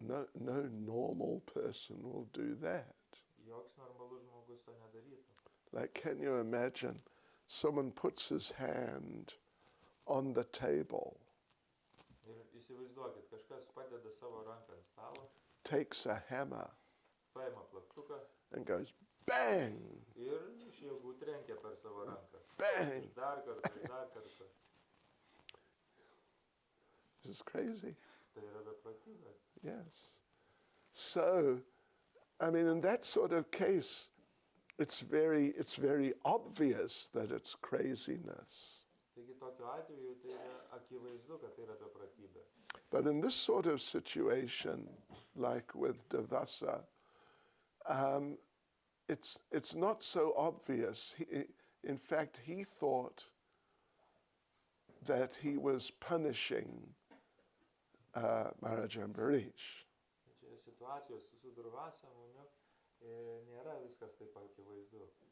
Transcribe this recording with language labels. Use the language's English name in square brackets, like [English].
[English] No normal person will do that. [Lithuanian] Joks normalus žmogus to nedarytų. [English] Like, can you imagine someone puts his hand on the table, [Lithuanian] Ir įsivaizduokit, kažkas padeda savo ranką ant stalo, [English] takes a hammer [Lithuanian] paima plaktuką [English] and goes bang, [Lithuanian] ir iš jėgų trenkia per savo ranką. [English] bang. [Lithuanian] Ir dar kartą, ir dar kartą. [English] This is crazy. [Lithuanian] Tai yra beprotybė. [English] Yes. So, I mean, in that sort of case, it's very obvious that it's craziness. [Lithuanian] Taigi tokiu atveju tai yra akivaizdu, kad tai yra beprotybė. [English] But in this sort of situation, like with Devasa, it's not so obvious. In fact, he thought that he was punishing Maharaja Ambarish. [Lithuanian] Čia situacijos su Durvasa Muniu nėra viskas taip akivaizdu.